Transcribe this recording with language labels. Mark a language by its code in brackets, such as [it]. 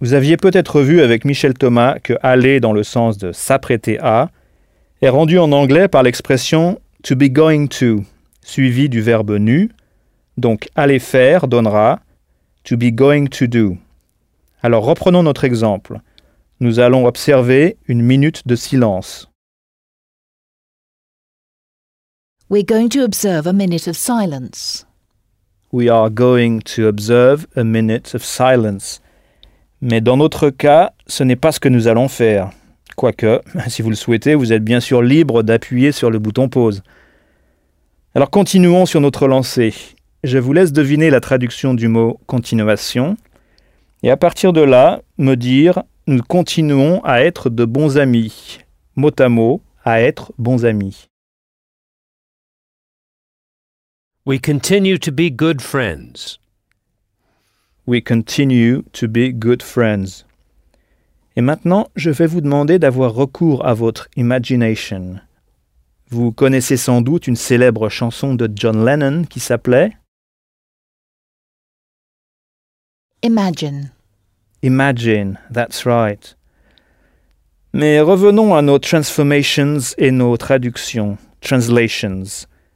[fr] Vous aviez peut-être vu avec Michel Thomas que « aller » dans le sens de « s'apprêter à » est rendu en anglais par l'expression « [en] to be going to [fr] » suivi du verbe « nu ». Donc « aller faire » donnera « [en] to be going to do ». [fr] Alors reprenons notre exemple. Nous allons observer une minute de silence. [en] We're going to observe a minute of silence. We are going to observe a minute of silence. [fr] Mais dans notre cas, ce n'est pas ce que nous allons faire. Quoique, si vous le souhaitez, vous êtes bien sûr libre d'appuyer sur le bouton pause. Alors continuons sur notre lancée. Je vous laisse deviner la traduction du mot « continuation ». Et à partir de là, me dire « nous continuons à être de bons amis ». Mot à mot, « à être bons amis ». [en] We continue to be good friends. We continue to be good friends. [fr] Et maintenant, je vais vous demander d'avoir recours à votre imagination. Vous connaissez sans doute une célèbre chanson de John Lennon qui s'appelait [en] Imagine. Imagine, that's right. [fr] Mais revenons à nos transformations et nos traductions, translations.